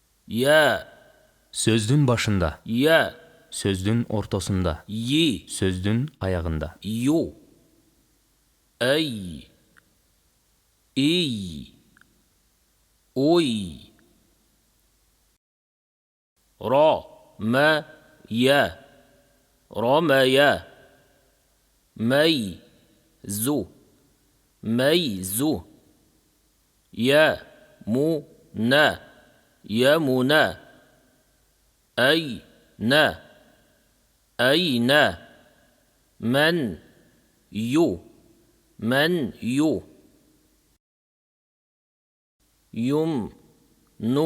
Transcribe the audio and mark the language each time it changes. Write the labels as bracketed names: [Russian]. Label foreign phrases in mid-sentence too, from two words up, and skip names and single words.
[Arabic] Я. [Kyrgyz] Сөздүн башында. [Arabic] Я. [Kyrgyz] Сөздүн ортосунда. [Arabic] Yi. [Kyrgyz] Сөздүн аягында. [Arabic] Ю. Ай. И. Ой. Ра. Ма. Я. Рамая. Май. Зу. Майзу. Я. Му. На. يمنا. أين. أين. من. يو. من يو. يم. نو.